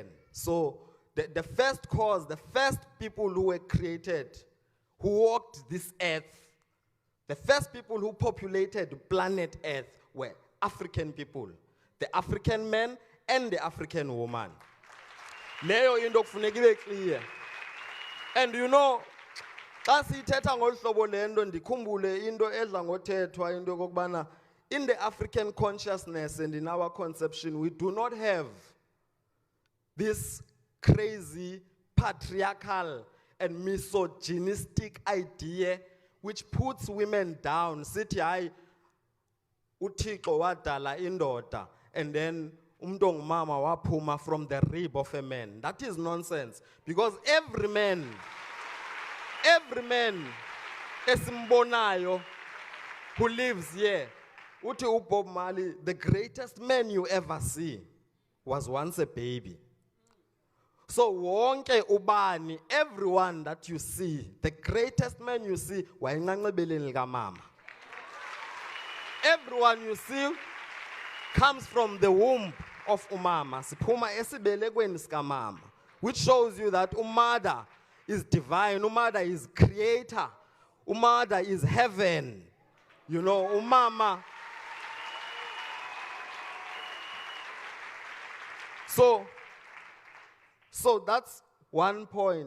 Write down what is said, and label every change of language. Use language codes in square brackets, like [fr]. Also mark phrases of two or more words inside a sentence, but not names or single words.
[en] So the first cause, the first people who were created, who walked this earth, the first people who populated planet Earth were African people. The African man and the African woman. [xh] Leyo into kufuneka ibe clear. [en] And you know, [xh] xa sithetha ngolu hlobo lento ndikhumbule into edla ngothethwa into kokubana [en] in the African consciousness and in our conception, we do not have this crazy patriarchal and misogynistic idea which puts women down. [xh] Sithi hayi uThixo wadala indoda [en] and then [xh] umuntu ongumama waphuma [en] from the rib of a man. That is nonsense, because every man esimbonayo who lives here, uthi uBob Marley, the greatest man you ever see was once a baby. [xh] So wonke ubani, [en] everyone that you see, the greatest man you see, [xh] wayinqanqebeleni kamama. [en] Everyone you see comes from the womb of umama. [xh] Siphuma esibelekweni sikamama, [en] which shows you that umada is divine, umada is creator, umada is heaven. You know, umama. So that's one point.